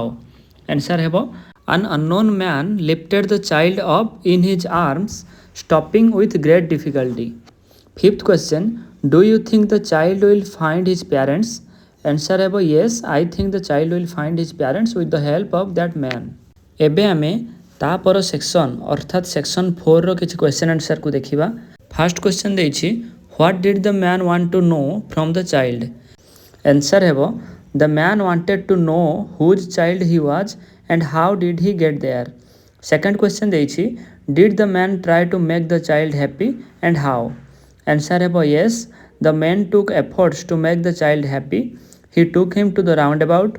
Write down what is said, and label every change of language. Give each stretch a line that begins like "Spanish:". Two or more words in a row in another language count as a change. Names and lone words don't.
English: Answer ହେବ an unknown man lifted the child up in his arms, stopping with great difficulty. Fifth question, do you think the child will find his parents? Answer ହେବ yes, I think the child will find his parents with the help of that man.
Odia: ଏବେ ଆମେ ତାପର ସେକ୍ସନ୍ ଅର୍ଥାତ୍ ସେକ୍ସନ୍ 4 ର କିଛି
English: question answerକୁ
Odia: ଦେଖିବା।
English: first question ଦେଇଛି, what did the man want to know from the child. ଆନ୍ସର୍ ହେବ the man wanted to know whose child he was and how did he get there. Second question ଦେଇଛି, Did the man try to make the child happy and how? Answer ହେବ yes. The man took efforts to make the child happy. He took him to the roundabout.